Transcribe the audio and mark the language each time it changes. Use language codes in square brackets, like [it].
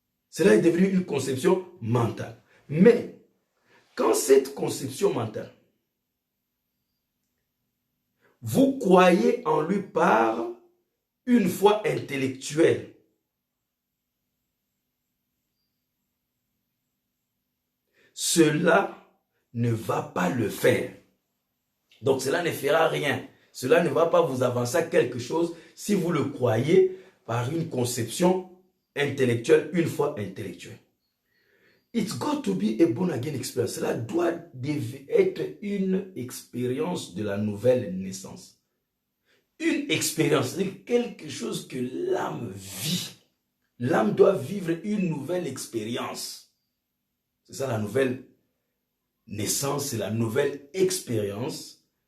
[fr] Cela est devenu une conception mentale. Mais, quand cette conception mentale, vous croyez en lui par une foi intellectuelle, cela ne va pas le faire. Donc cela ne fera rien. Cela ne va pas vous avancer à quelque chose si vous le croyez par une conception intellectuelle, une foi intellectuelle. [en] It's got to be a born again experience. [fr] Cela doit être une expérience de la nouvelle naissance. Une expérience, c'est quelque chose que l'âme vit. L'âme doit vivre une nouvelle expérience. C'est ça la nouvelle naissance, c'est la nouvelle expérience.